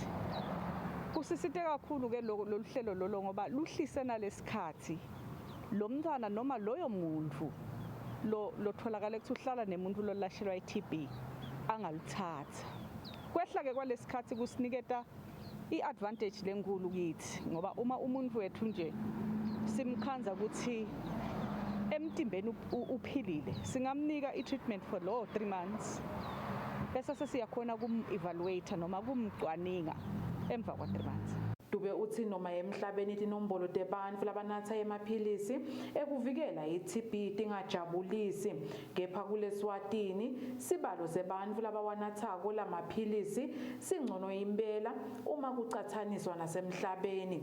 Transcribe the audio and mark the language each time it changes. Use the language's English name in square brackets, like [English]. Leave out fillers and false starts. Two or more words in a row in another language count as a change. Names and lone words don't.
[Swati] Kusisite kakhulu ke lolu hlelo lolo ngoba luhlise nalesikhathi lo mntwana noma loyo muntu lotholakala ukuthi uhlala nemuntu lolashelwa i-TB angaluthatha. Kwehla ke kwalesikhathi kusiniketa i-advantage lenkulu kithi ngoba uma umuntu wethu nje simkhanza ukuthi emtimbeni uphilile singamnika [English] i-treatment for [Swati] lo [English] 3 months [Swati] bese sesiyakhona kum-evaluate noma kumcwaninga emva kwa [English] 3 months. [Swati] Dube uthi noma emhlabeni tinombolo tebantfu labanatha emaphilisi ekuvikela i-TB tingajabulisi kepha kule-Eswatini sibalo sebantfu labawanathako lamaphilisi singcono impela uma kucathaniswa nasemhlabeni.